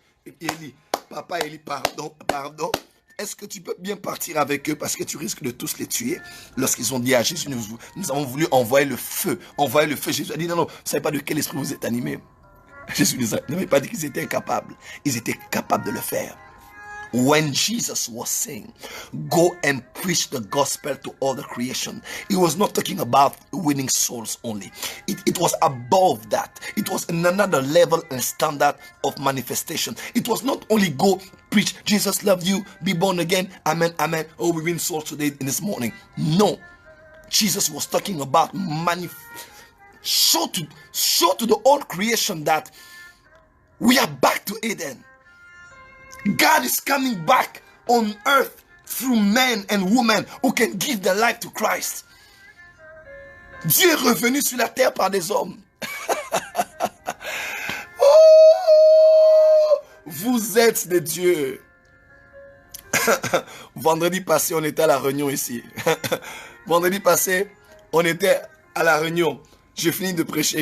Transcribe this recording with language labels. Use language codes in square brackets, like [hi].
[fr] Et Élie, papa Élie, pardon. Est-ce que tu peux bien partir avec eux parce que tu risques de tous les tuer? Lorsqu'ils ont dit à Jésus, nous avons voulu envoyer le feu. Jésus a dit, non, vous ne savez pas de quel esprit vous êtes animé. Jésus n'avait pas dit qu'ils étaient incapables. Ils étaient capables de le faire. [en] When Jesus was saying, go and preach the gospel to all the creation, he was not talking about winning souls only. It was above that. It was another level and standard of manifestation. It was not only go preach, Jesus loved you, be born again, amen, amen. Oh, we win souls today in this morning. No. Jesus was talking about show to the whole creation that we are back to Eden. God is coming back on earth through men and women who can give their life to Christ. [fr] Dieu est revenu sur la terre par des hommes. Oh, vous êtes des dieux. Vendredi passé, on était à la réunion ici. Vendredi passé, on était à la réunion. J'ai fini de prêcher.